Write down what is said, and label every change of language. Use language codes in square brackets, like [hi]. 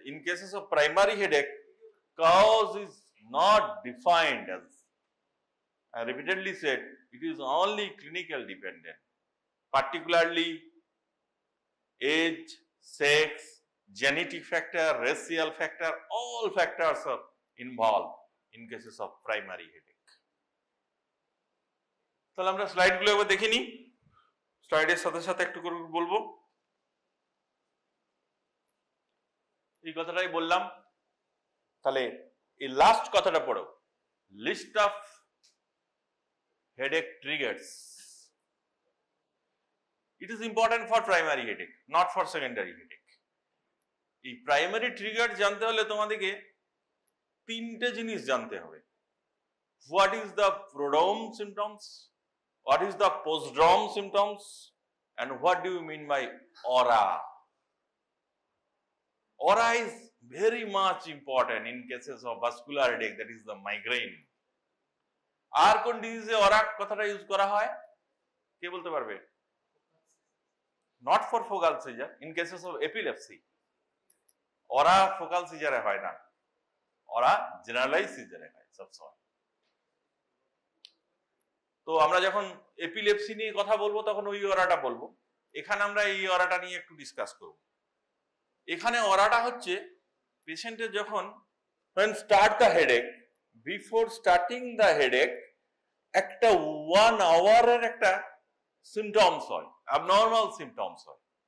[en] In cases of primary headache, cause is not defined as, I repeatedly said, it is only clinical dependent, particularly age, sex, genetic factor, racial factor, all factors are involved in cases of primary headache. [bn] তাহলে আমরা স্লাইডগুলো একবার দেখে নিই, স্লাইডের সাথে সাথে একটু করে বলবো। এই কথাটাই বললাম, তাহলে এই লাস্ট কথাটা পড়ো, [en] List of headache triggers. It is important for primary headache, not for secondary headache. [bn] এই প্রাইমারি ট্রিগার জানতে হলে তোমাদেরকে তিনটে জিনিস জানতে হবে। [en] What is the prodrome symptoms, what is the postdrome symptoms, and what do you mean by aura? Aura is very much important in cases of vascular headache, that is the migraine. [bn] আর কোন ডিজিজে aura কথাটা use করা হয় কে বলতে পারবে? [en] Not for focal seizure, in cases of epilepsy. [bn] aura focal seizure হয় না, aura generalized seizure হয় সবসময়। তো আমরা যখন এপিলেপসি নিয়ে কথা বলবো তখন ওই অরাটা বলবো, এখানে আমরা এই অরাটা নিয়ে একটু ডিসকাস করব। এখানে অরাটা হচ্ছে পেশেন্টের যখন [en] when start the headache, [bn] before starting the headache একটা 1 আওয়ারের একটা সিমটমস হয়, অ্যাবনর্মাল সিমটমস হয়।